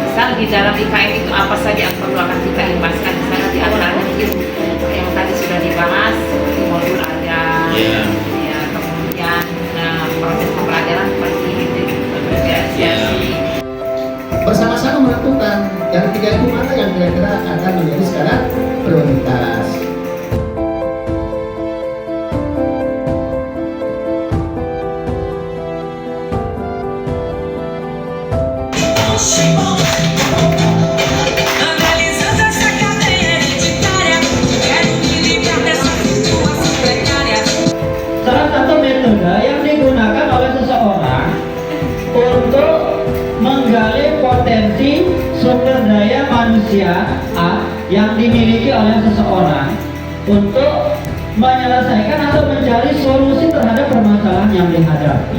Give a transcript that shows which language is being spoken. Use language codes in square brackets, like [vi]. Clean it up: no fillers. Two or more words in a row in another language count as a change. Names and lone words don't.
[id] Tinggal di dalam IKM itu apa saja yang perlu akan kita limpahkan di sana, di antaranya yang tadi sudah dibahas di modul ada, Iya. ya, kemudian proses pembelajaran seperti itu, bervariasi. Bersama-sama menentukan dari tiga itu mana yang kira-kira akan menjadi skala prioritas. [pt] Analisando essa cadeia hereditária, quero me livrar dessa situação precária. [id] Salah satu metode yang digunakan oleh seseorang untuk menggali potensi sumber daya manusia yang dimiliki oleh seseorang untuk menyelesaikan atau mencari solusi terhadap permasalahan yang dihadapi.